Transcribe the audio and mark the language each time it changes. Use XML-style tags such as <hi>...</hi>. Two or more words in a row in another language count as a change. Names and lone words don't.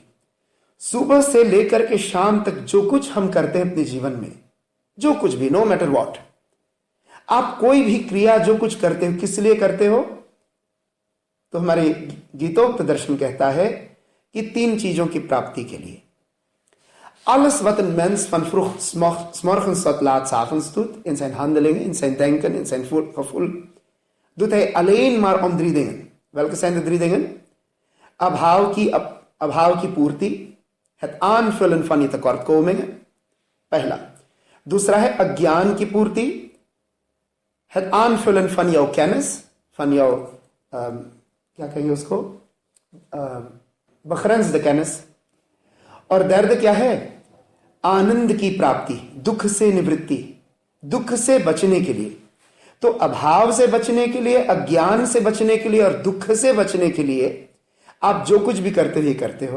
<hi>सुबह से लेकर के शाम तक जो कुछ हम करते हैं अपने जीवन में, जो कुछ भी,</hi> <en>no matter what,</en> <hi>आप कोई भी क्रिया जो कुछ करते हो किस लिए करते हो? तो हमारे गीतोक्त दर्शन कहता है कि 3 चीजों की प्राप्ति के लिए।</hi> <nl>Alles wat een mens van vroeg 's morgens tot laat 's avonds doet, in zijn handelingen, in zijn denken, in zijn gevoel, doet hij alleen maar om 3 dingen. Welke zijn de 3 dingen?</nl> <hi>अभाव की पूर्ति,</hi> <nl>het aanvullen van je tekortkomingen,</nl> <hi>पहला। दूसरा है अज्ञान की पूर्ति,</hi> <nl>het aanvullen van jouw kennis, van jouw</nl> <hi>क्या कहेंगे उसको,</hi> <nl>begrensde kennis।</nl> <hi>और दर्द क्या है? आनंद की प्राप्ति, दुख से निवृत्ति, दुख से बचने के लिए। तो अभाव से बचने के लिए, अज्ञान से बचने के लिए और दुख से बचने के लिए आप जो कुछ भी करते हो।</hi>